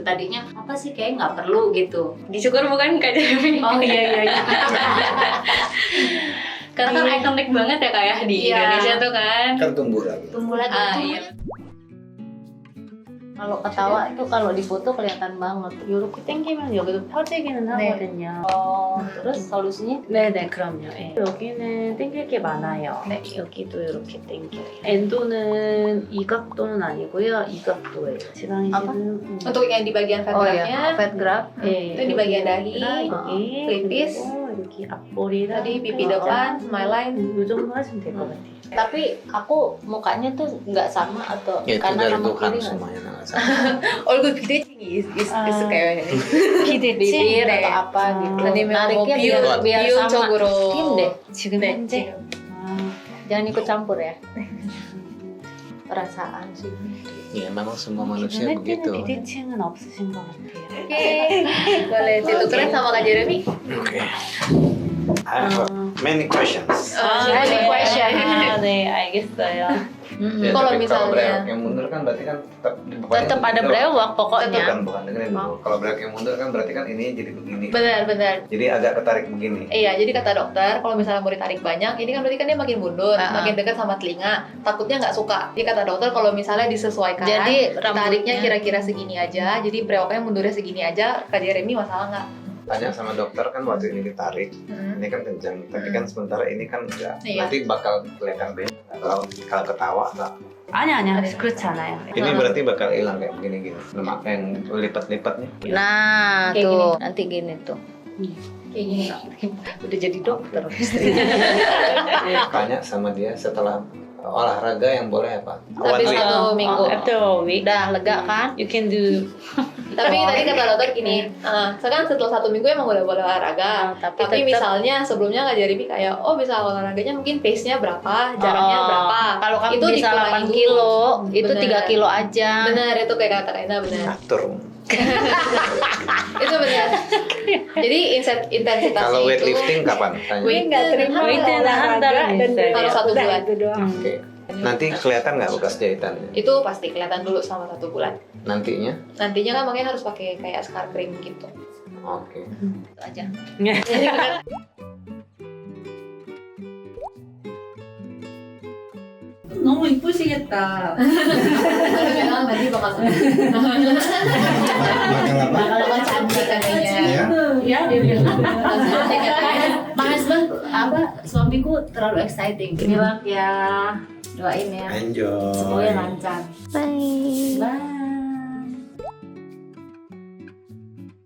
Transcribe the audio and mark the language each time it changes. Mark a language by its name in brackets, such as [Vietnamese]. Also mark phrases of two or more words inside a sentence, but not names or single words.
[Indonesian] Tadinya apa sih kayak nggak perlu gitu. Disyukur bukan Kak Jeremy. Oh iya. Karena kan ikonik banget ya Kak ya di Iya. Indonesia tuh kan. Kan tumbuh lagi. Tumbuh lagi. Iya. Kalau ketawa itu kalau di foto kelihatan banget. [Korean] 이렇게 당기면 여기도 펴지기는 네. 하거든요. [Indonesian] Terus solusinya? [Korean] 네네, 그럼요. 예. 여기는 당길 게 많아요. 네. 여기도 이렇게 당겨요. 엔도는 이 각도는 아니고요. 이 각도예요. 지방이 [Indonesian] apa? [Korean] 지금 [Indonesian] Untuk yang di bagian fat Oh graft-nya, ya, [English] fat graft. [Korean] 예, [Indonesian] itu di bagian dahi, [Korean] 여기 [Indonesian] pelipis, [Korean] 그리고 여기 앞볼이랑 [Indonesian] tadi pipi depan, [English] smile line. [Korean] 이 정도 하시면 될 것 같아요. [Indonesian] Tapi aku mukanya tuh nggak sama atau Ya itu karena dari sama Tuhan kiri nggak? semuanya nggak salah. [Korean] 얼굴 비대칭이 있을까요? [Indonesian] Bibir [Korean] 네. [Indonesian] atau apa gitu. [Korean] 아니면 뭐 [Indonesian] Nariknya biar [Korean] 비용 [Indonesian] sama. [Korean] 쪽으로. [Indonesian] Tim deh. [Korean] 지금 네, 현재 [Indonesian] Jangan ikut campur ya. Perasaan sih. Ya memang semua manusia [Korean] 눈에 [Indonesian] begitu. [Korean] 띄는 비대칭은 없으신 것 같아요. [Indonesian] Oke, boleh ditukerin sama Kak Jeremy. Oke. [English] I have many questions. Any question? [Korean] 네, 알겠어요. [Indonesian] Ya, Kalau tapi misalnya- belok yang mundur kan berarti kan Tetap ada brewok pokoknya. bukan dengerin dulu. Kalau belok yang mundur kan berarti kan ini jadi begini. Benar. Jadi agak ketarik begini. Iya, jadi kata dokter, kalau misalnya mau ditarik banyak, ini kan berarti kan dia makin mundur, makin dekat sama telinga, takutnya nggak suka. Jadi kata dokter kalau misalnya disesuaikan, Jadi tariknya rambutnya- kira-kira segini aja, jadi brewoknya mundurnya segini aja, Kak Jeremy masalah nggak? Tanya sama dokter kan waktu ini ditarik, ini kan kencang, tapi kan sementara ini kan enggak. Iya. Nanti bakal kelihatan beda. Kalau ketawa enggak. [Korean] 아니, 그렇지 않아요. [Indonesian] Ini berarti bakal hilang kayak begini-gini. Lemak yang lipat-lipatnya. Nah, Kayak tuh nanti gini tuh. Kayak gini. Udah jadi dokter. Tanya sama dia setelah olahraga yang boleh apa? Habis [English] One week. [Indonesian] 1 minggu. [English] After a week, [Indonesian] Udah lega kan? [English] you can do. [Indonesian] Tapi tadi kata dokter gini, sekarang setelah 1 minggu emang udah boleh olahraga. Tapi Tapi tetap- misalnya sebelumnya Kak Jeremy kayak, oh bisa olahraganya mungkin pace-nya berapa, jaraknya berapa. Kalau kamu Itu bisa dikurangin 8 dulu. kilo, itu Bener. 3 kilo aja. Benar, itu kayak kata Kaina benar. Atur. Itu benar. Jadi intensitasnya Kalau itu weightlifting kapan? Tanya. nggak terima [Korean] 웨이트는 한 달은 있어요. [Indonesian] harus 1 bulan. Oke. Nanti kelihatan nggak bekas jahitannya? Itu pasti kelihatan dulu selama 1 bulan. Nantinya? Nantinya kan makanya harus pakai kayak [English] scar cream [Indonesian] gitu. Oke. Itu aja. [Korean] 너무 이쁘시겠다. [Indonesian] Memang nanti bakal bakal cantik katanya. Ya, dia bilang. Cantik katanya. [English] My husband [Indonesian] suamiku terlalu exciting. Bilang ya, doain ya. Enjoy. Semuanya lancar. Bye. Bye. Bye.